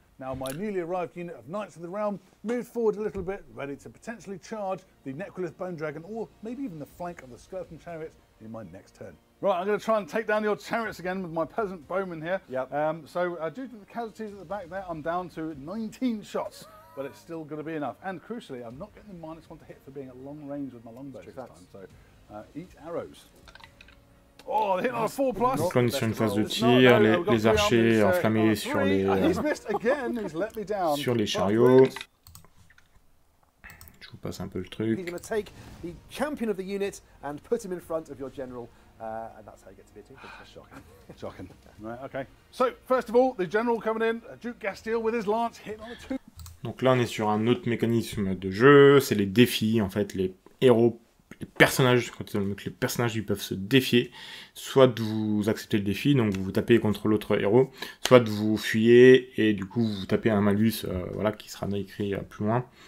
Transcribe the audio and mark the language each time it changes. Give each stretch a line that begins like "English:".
English: Now my newly arrived unit of Knights of the Realm moved forward a little bit, ready to potentially charge the Necrolith Bone Dragon or maybe even the flank of the skeleton chariots in my next turn. Right, I'm going to try and take down the old chariots again with my peasant bowman here. Yep. Due to the casualties at the back there, I'm down to 19 shots, but it's still going to be enough. And crucially, I'm not getting the -1 to hit for being at long range with my longbow this time. So eat arrows. Oh, hit on a 4+.
French: Donc là, on est sur une phase de tir, les archers enflammés sur les chariots. Je vous passe un peu le truc.
English: He's going to take the champion of the unit and put him in front of your general, and that's how you get to be a team. Shocking. Shocking. Right, okay. So, first of all, the general coming in, Duke Gastile with his lance hitting on a 2.
French: Donc là, on est sur un autre mécanisme de jeu, c'est les défis, en fait, les héros. Les personnages, quand les personnages ils peuvent se défier, soit de vous accepter le défi, donc vous vous tapez contre l'autre héros, soit de vous fuyez et du coup vous tapez un malus, voilà, qui sera écrit plus loin.